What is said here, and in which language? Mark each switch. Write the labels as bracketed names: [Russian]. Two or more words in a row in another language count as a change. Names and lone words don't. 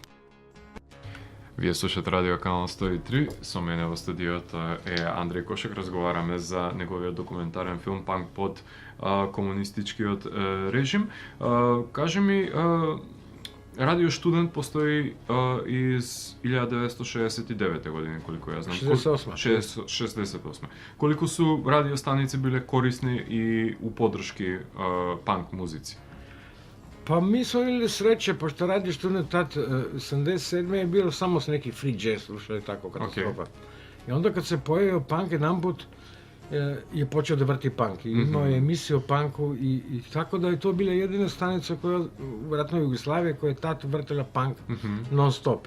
[Macedonian] Вие слушате Радио Канал 103, со мене во студиото е Андреј Кошек, разговараме за неговиот документарен филм Панк под комунистичкиот режим. [Serbian] Кажи ми, Радио Студент постои из 1969 години, колико ја знам. 68. Колико су радиостаници биле корисни и у подршки панк музици? Pa mi smo imali sreće, pošto Radio Student tad 77. je bilo samo s neki [English] free jazz, [Serbian] slušali tako katastrofa. I onda kad se pojavio punk, jedanput je počeo da vrti punk. I imao je emisiju o punku i tako da je to bila jedina stanica koja, vjerojatno Jugoslavije, koja je tad vrtila punk [English] non stop.